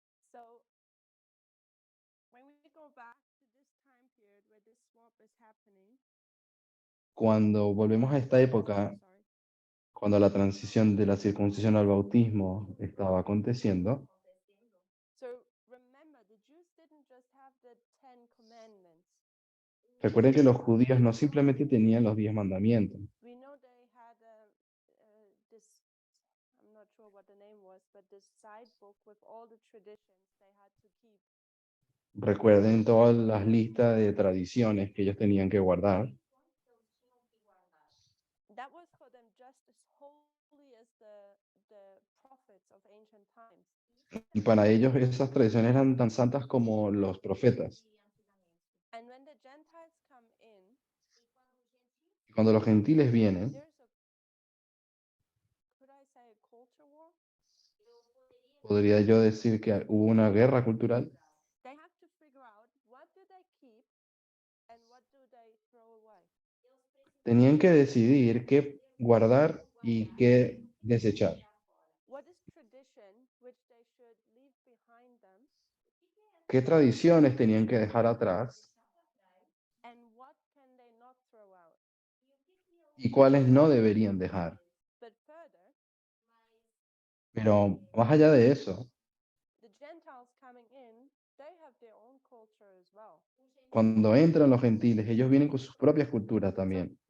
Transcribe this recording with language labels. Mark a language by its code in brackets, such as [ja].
[en] So when we go back to this time period where this swap is happening, [es] Cuando volvemos a esta época, [en] sorry, [es] cuando la transición de la circuncisión al bautismo estaba aconteciendo, [en] so remember the Jews didn't just have the 10 commandments. [es] recuerden que los judíos no simplemente tenían los 10 mandamientos. [en] We know they had this, I'm not sure what the name was, but this side book with all the traditions they had to keep. [es] Recuerden todas las listas de tradiciones que ellos tenían que guardar. [en] That was for them just as holy as the prophets of ancient times. [es] Y para ellos esas tradiciones eran tan santas como los profetas. [en] And when the Gentiles come in, [es] Y cuando los gentiles vienen, [en] there's a, could I say a culture war? [es] podría yo decir que hubo una guerra cultural. [en] They have to figure out what do they keep and what do they throw away. [es] Tenían que decidir qué guardar y qué desechar. [en] What is tradition which they should leave behind them [es] ¿Qué tradiciones tenían que dejar atrás [en] and what can they not throw out? [es] y cuáles no deberían dejar? [en] But further, [es] Pero más allá de eso, [en] the Gentiles coming in, they have their own culture as well. [es] cuando entran los gentiles, ellos vienen con sus propias culturas también.